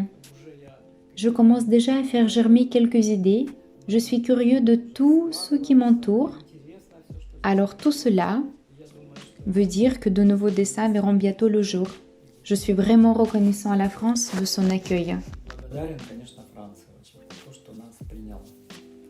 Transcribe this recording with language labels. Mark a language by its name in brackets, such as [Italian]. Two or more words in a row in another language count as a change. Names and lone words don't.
[French] Je commence déjà à faire germer quelques idées. Je suis curieux de tout ce qui m'entoure. Alors tout cela veut dire que de nouveaux dessins verront bientôt le jour. Je suis vraiment reconnaissant à la France de son accueil. [Russian] Благодарен, конечно, Франции очень за то, что нас приняла.